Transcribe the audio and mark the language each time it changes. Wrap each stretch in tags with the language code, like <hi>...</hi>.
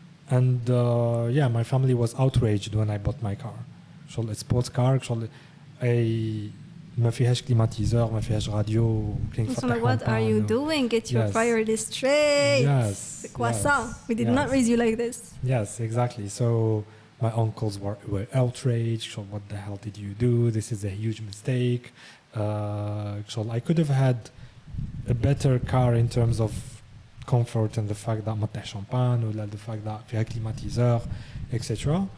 <en>And yeah, my family was outraged when I bought my car.</en> <ar>شغل sports car شغل أي ما فيهاش كليماتيزور ما فيهاش راديو.</ar> <en>So like, what are you doing? Get your priorities straight. Yes.</en> <fr>C'est quoi ça?</fr> <en>We did not raise you like this. Yes, exactly. So my uncles were outraged. So what the hell did you do? This is a huge mistake. So I could have had a better car in terms of comfort and the fact that</en> <ar>ما تحت</ar> <en>champagne or the fact that</en> <ar>فيها</ar> <en>climatiseur, etc.</en>